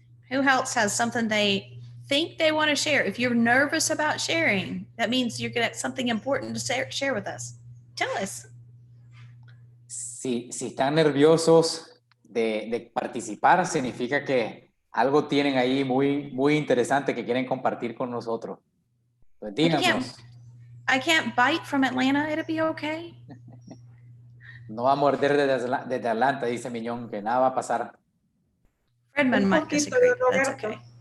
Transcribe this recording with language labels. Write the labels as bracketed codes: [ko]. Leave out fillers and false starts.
[en] Who else has something they think they want to share? If you're nervous about sharing, that means you're going to have something important to share with us. Tell us. [es] Si están nerviosos de participar, significa que algo tienen ahí muy, muy interesante que quieren compartir con nosotros. Pues díganos. [en] I can't bite from Atlanta. It'll be okay. [es] No va a morder desde Atlanta, dice Mignon, que nada va a pasar. [en] Fredman might disagree, but that's okay.